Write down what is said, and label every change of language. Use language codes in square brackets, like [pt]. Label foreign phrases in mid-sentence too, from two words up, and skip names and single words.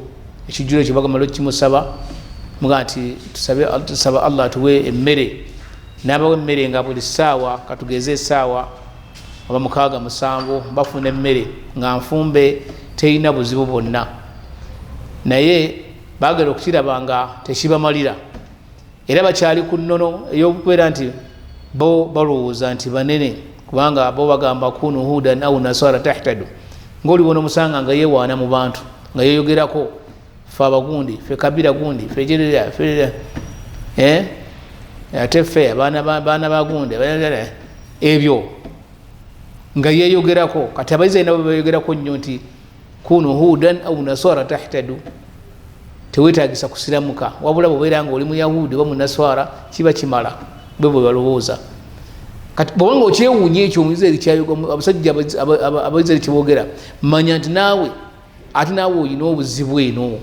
[lg] Ekijjulo ekyo bagamala okimusaba muga nti tusaba Allah atuwe emmere, n'abawa emmere nga buli ssaawa, katugeze essaawa oba 6-7 bafuna emmere nga nfumbe terina buzibu bwonna, naye baagala okukiraba nga tekibamalira, era bakyali ku nnono ey'okubeera nti bo balowooza nti banene, kubanga bo bagamba [ar] كونوا هودا أو نصارى تهتدوا. [lg] Ng'olibona omusanga nga yeewaana mu bantu nga yeeyogerako fe abagundi, fe kabira gundi, fe jerera, fe ate fe baana bagundi, ebyo nga yeeyogerako. Kati Abaisirairi nabo beeyogerako nnyo nti [ar] كونوا هودا أو نصارى تهتدوا, [lg] teweetaagisa kusiramuka, wabula bw'obeera nga oli Muyahudi oba Munaswara kiba kimala, bwe balowooza. Kati bw'obanga okyewuunya ekyo Omuyisirairi kyayoga, abasajja Abaisirairi kyeboogera, manya nti naawe ate naawe olina obuzibu eno.